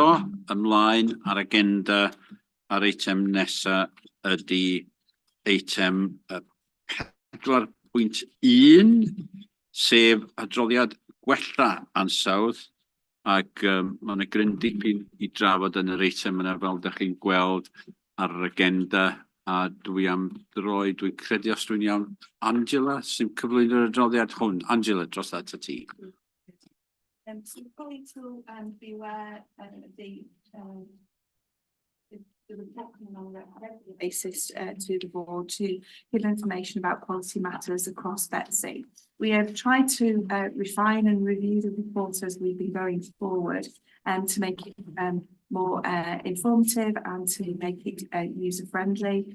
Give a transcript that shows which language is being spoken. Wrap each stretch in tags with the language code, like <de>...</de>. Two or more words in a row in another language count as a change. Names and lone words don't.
<cy>Ymlaen ar agenda ar eitem nesa ydy eitem 4.1 sef adroddiad gwella ansawdd ac mae yna gryn dipyn I drafod yn yr eitem yna fel ydych chi'n gweld ar yr agenda a dwi am droi, dwi'n credu os dwi'n iawn, Angela sy'n cyflwyno'r adroddiad hwn. Angela, dros at y ti.</cy> <en>So the colleagues will be aware of the report coming on a regular basis to the board to give information about quality matters across Betsi. We have tried to refine and review the report as we've been going forward to make it more informative and to make it user friendly.</en>